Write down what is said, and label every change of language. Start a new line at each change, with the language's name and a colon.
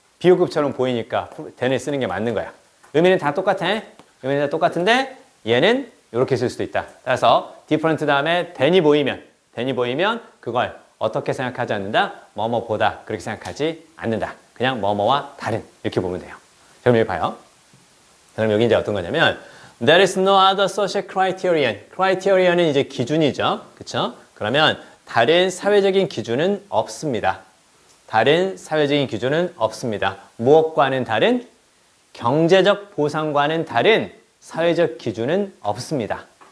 Korean: 비교급처럼 보이니까 than을 쓰는 게 맞는 거야. 의미는 다 똑같아. 의미는 다 똑같은데 얘는 이렇게 쓸 수도 있다. 따라서 different 다음에 than이 보이면 그걸 어떻게 생각하지 않는다? 뭐뭐보다 그렇게 생각하지 않는다. 그냥 뭐뭐와 다른 이렇게 보면 돼요. 그럼 여기 봐요. 그럼 여기 이제 어떤 거냐면
English: There is no other social criterion.
Korean: criterion은 이제 기준이죠. 그렇죠? 그러면 다른 사회적인 기준은 없습니다. 다른 사회적인 기준은 없습니다. 무엇과는 다른? 경제적 보상과는 다른 사회적 기준은 없습니다.